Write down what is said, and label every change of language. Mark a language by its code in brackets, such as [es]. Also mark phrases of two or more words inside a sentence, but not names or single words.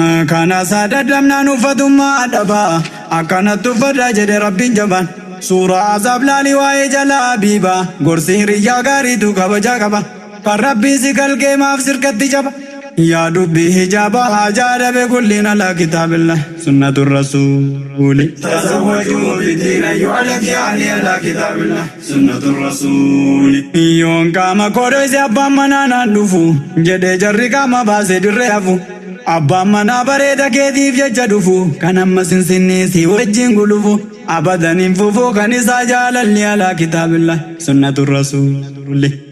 [om] Kana isaa dadhabnaan uffatummaa dhaba. Akkanatti uffadhaa jedhe Rabbiin jabaan. Suuraa Azaab laalii waa'ee jala habiiba. Gorsi hiriyyaa gaariitu kabajaa qaba. Kan Rabbii si kalqee maaf sirkatti jaba? Yaa dubbii hijaaba hajaa dhabe kulliin [ar] على كتاب الله سنة الرسول. تزوجوا بالدين أيها الأخيار على كتاب الله سنة الرسول. [om] Yoon qaama koodho isi abbaan manaa naan dhufu jedhee jarri qaama baasee dirree hafu. Abbaan manaa bareeda keetiif jecha dhufu kan amma sinsinnii si wajjin gulufu. Abadan hin fufu kan isaa jaalalli [ar] على كتاب الله سنة الرسول.